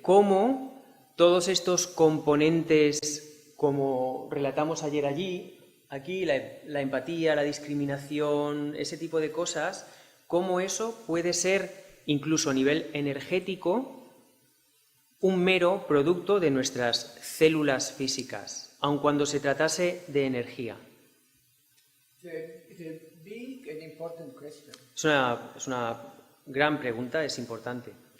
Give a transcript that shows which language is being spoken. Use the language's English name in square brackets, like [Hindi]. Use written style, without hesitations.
[Spanish] ¿Cómo todos estos componentes, como relatamos ayer aquí, la empatía, la discriminación, ese tipo de cosas, cómo eso puede ser, incluso a nivel energético, un mero producto de nuestras células físicas, aun cuando se tratase de energía? [English] It's a big and important question. [Spanish] Es una gran pregunta, es importante.